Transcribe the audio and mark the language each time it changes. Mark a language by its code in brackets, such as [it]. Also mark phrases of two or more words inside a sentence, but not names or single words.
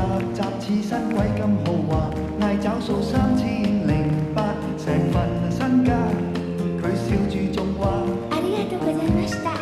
[yue] 雜刺身鬼咁豪華，嗌找數3008，成份身家，佢笑住仲話 [ja] ありがとうございました。